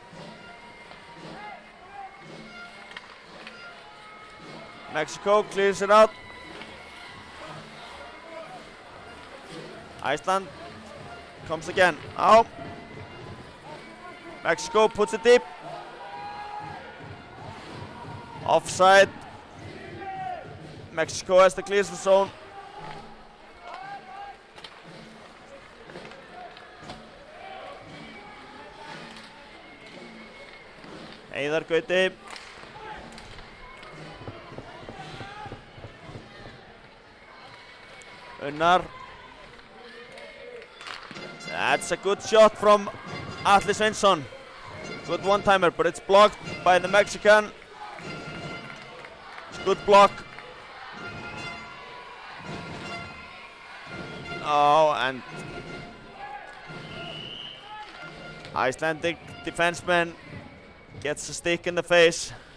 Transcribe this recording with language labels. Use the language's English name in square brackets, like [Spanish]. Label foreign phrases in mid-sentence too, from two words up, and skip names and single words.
[English] Mexico clears it out. Iceland Comes again. Out. Mexico puts it deep. Offside. Mexico has to clear the zone. Heiðar Gauti. Unnar. That's a good shot from Atli Sveinsson. Good one-timer, but it's blocked by the Mexican. It's a good block. Oh, and Icelandic defenseman gets a stick in the face.